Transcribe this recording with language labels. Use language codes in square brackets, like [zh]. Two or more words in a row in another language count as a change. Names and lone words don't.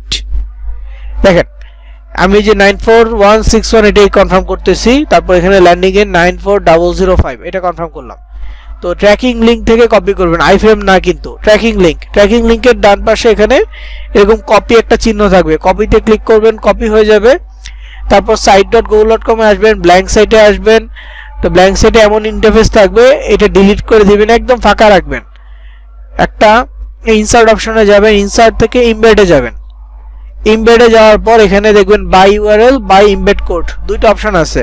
[bn] দেখেন আমি যে 94161 এটাই কনফার্ম করতেছি, তারপর এখানে ল্যান্ডিং এর 94005 এটা কনফার্ম করলাম। তো [en] tracking link [bn] থেকে কপি করবেন, আইফ্রেম না কিন্তু [en] tracking link [bn] ডান পাশে এখানে এরকম কপি একটা চিহ্ন থাকবে, কপিতে ক্লিক করবেন, কপি হয়ে যাবে। তারপর site.google.com এ আসবেন, [en] blank site [bn] আসবেন। তো [en] blank site [bn] এমন ইন্টারফেস থাকবে, এটা ডিলিট করে দিবেন, একদম ফাঁকা রাখবেন। একটা [en] insert option [bn] যাবেন, ইনসার্ট থেকে ইমবেডে যাবেন। ইমবেডে যাওয়ার পর এখানে দেখবেন [en] by URL, by embed code, [bn] দুইটা অপশন আছে।